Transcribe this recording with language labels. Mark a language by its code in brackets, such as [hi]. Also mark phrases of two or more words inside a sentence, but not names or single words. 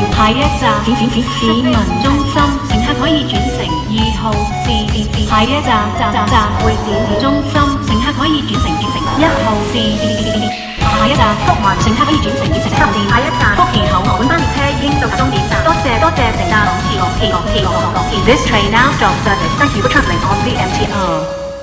[yue] 下一站市民中心，乘客可以轉乘2號線。下一站會展中心，乘客可以轉乘1號線。下一站福環，乘客可以轉乘7號線。下一站福田口岸，本班列車已經到終點站。多謝乘搭港鐵。 [en] This train now stops service. Thank you for travelling on the MTR.